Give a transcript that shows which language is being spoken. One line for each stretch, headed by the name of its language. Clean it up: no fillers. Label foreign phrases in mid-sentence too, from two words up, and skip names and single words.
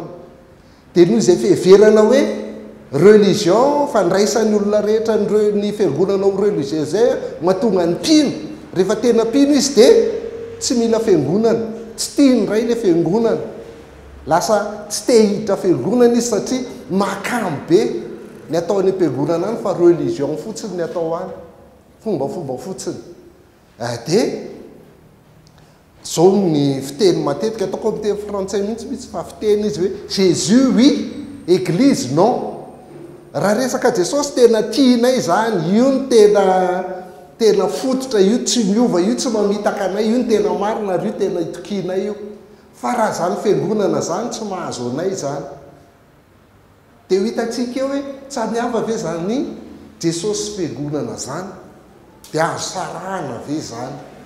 Malagasy: Dia noho izay fieverana hoe religion fandraisan'ny olona rehetra ny fiangonana ho religion zay mahatonga ny mpino, rehefa tena mpino izy dia tsy mila fiangonana, tsy tia ny ray le fiangonana, lasa tsy te hiditra fiangonana izy satria makamo be ny atao any am-piangonana any fa religion fotsiny ny atao any, fombafomba fotsiny. Dia zao ny fiteny matetika ataoko amin'ny teny frantsay mihitsy fa fiteny izy hoe
French: Jésus oui, église non.
Malagasy: Raha resaka Jesosy tena tianay zany, io ny tena fototra, io tsy miova, io tsy mamitaka anay, io ny tena marina ary io tena itokianay io. Fa raha zany fiangonana zany tsy mahazo anay zany, dia ho hitantsika hoe tsy miava ve zany Jesosy fiangonana zany, dia azo sarahana ve zany.